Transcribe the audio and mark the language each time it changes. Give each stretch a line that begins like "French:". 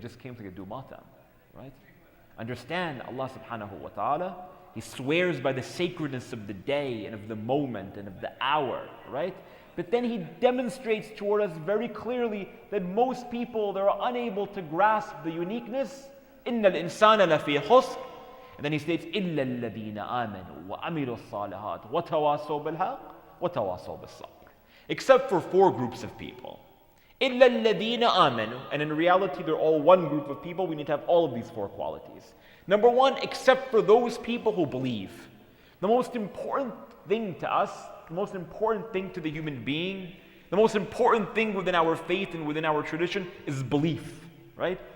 English: I just came to do matam, right? Understand, Allah subhanahu wa ta'ala, He swears by the sacredness of the day and of the moment and of the hour, right? But then He demonstrates toward us very clearly that most people, they're unable to grasp the uniqueness.
Arabic: إِنَّ الْإِنسَانَ لَفِي خُسْرٍ.
English: And then He states,
Arabic: إِلَّا الَّذِينَ آمَنُوا وَعَمِلُوا الصَّالِحَاتِ وَتَوَاصَوْا بِالْحَقِّ وَتَوَاصَوْا بِالصَّبْرِ.
English: Except for 4 groups of people.
Arabic: إِلَّا الَّذِينَ آمَنُوا.
English: And in reality, they're all one group of people. We need to have all of these 4 qualities. Number 1, except for those people who believe. The most important thing to us, the most important thing to the human being, the most important thing within our faith and within our tradition is belief, right?